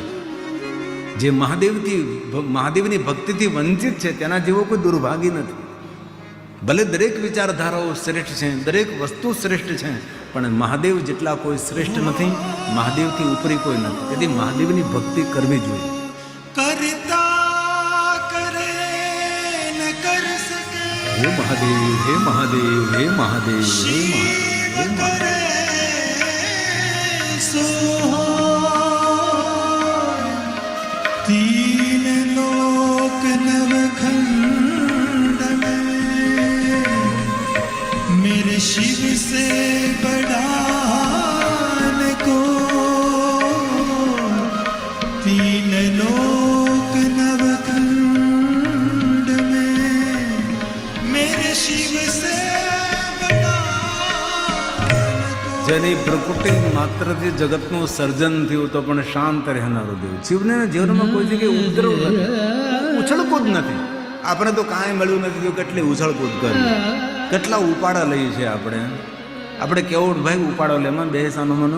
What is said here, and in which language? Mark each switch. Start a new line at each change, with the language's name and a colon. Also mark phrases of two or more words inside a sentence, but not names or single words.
Gujarati: જે મહાદેવની ભક્તિથી વંચિત છે તેના જેવો કોઈ દુર્ભાગી નથી. ભલે દરેક વિચારધારાઓ શ્રેષ્ઠ છે, દરેક વસ્તુ શ્રેષ્ઠ છે, પણ મહાદેવ જેટલા કોઈ શ્રેષ્ઠ નથી, મહાદેવથી ઉપરી કોઈ નથી. તેથી મહાદેવની ભક્તિ કરવી જોઈએ.
Hindi: करता करे न कर सके
Gujarati: હે મહાદેવ, હે મહાદેવ, હે મહાદેવ, હે મહાદેવ, હે મહાદેવ.
Hindi: सो तीन लोक नवखंड में मेरे शिव से बड़ा को तीन लोक नवखंड में मेरे शिव से
Gujarati: જેની પ્રકૃતિ માત્રથી જગતનું સર્જન થયું તો પણ શાંત રહેનારો દેવ. શિવને જીવનમાં કોઈ જગ્યાએ ઉપદ્રવ નથી, ઉછળકૂદ નથી. આપણે તો કાંઈ મળ્યું નથી તો કેટલી ઉછળકૂદ કરી, કેટલા ઉપાડા લઈએ છીએ આપણે કેવો ભાઈ ઉપાડો લે એમાં બેસાનો મનો.